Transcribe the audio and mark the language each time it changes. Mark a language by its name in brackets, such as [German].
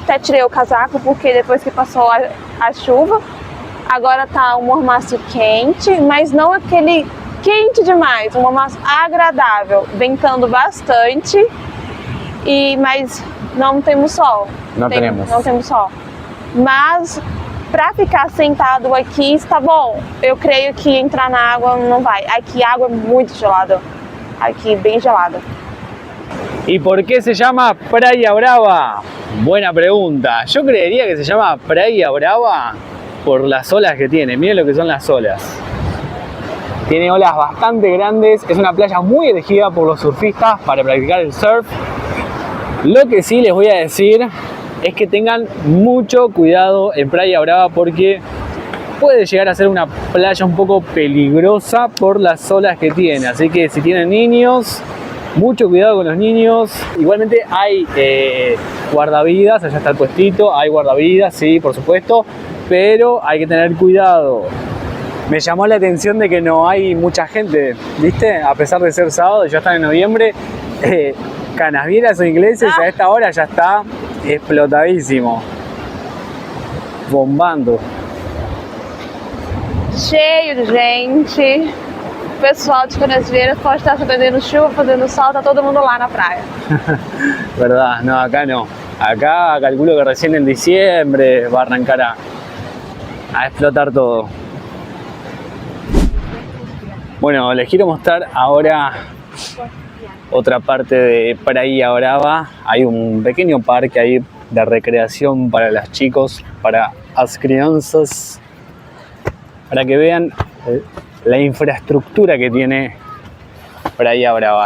[Portuguese] Até tirei o casaco porque depois que passou a chuva, agora tá um mormaço quente, mas não aquele quente demais, um mormaço agradável, ventando bastante, mas não temos sol. Não temos sol. Mas para ficar sentado aqui está bom. Eu creio que entrar na água não vai. Aqui a água é muito gelada. Aqui bem gelada. [Spanish] ¿Y por qué se llama Praia Brava? Buena pregunta. Yo creería que se llama Praia Brava por las olas que tiene. Miren lo que son las olas. Tiene olas bastante grandes. Es una playa muy elegida por los surfistas para practicar el surf. Lo que sí les voy a decir es que tengan mucho cuidado en Praia Brava porque puede llegar a ser una playa un poco peligrosa por las olas que tiene. Así que si tienen niños, mucho cuidado con los niños. Igualmente hay guardavidas, allá está el puestito, hay guardavidas, sí, por supuesto, pero hay que tener cuidado. Me llamó la atención de que no hay mucha gente, ¿viste? A pesar de ser sábado, ya están en noviembre, Canasvieras o Ingleses a esta hora ya está explotadísimo, bombando. [Portuguese] Cheio de gente. O pessoal de Canasvieiras pode estar fazendo chuva, fazendo sol, tá todo mundo lá na praia. [Spanish] Verdad, no, acá no. Acá calculo que recién en diciembre va a arrancar a explotar todo. Bueno, les quiero mostrar ahora otra parte de Praia Brava. Hay un pequeño parque ahí de recreación para los chicos, para las crianzas, para que vean la infraestructura que tiene Praia Brava.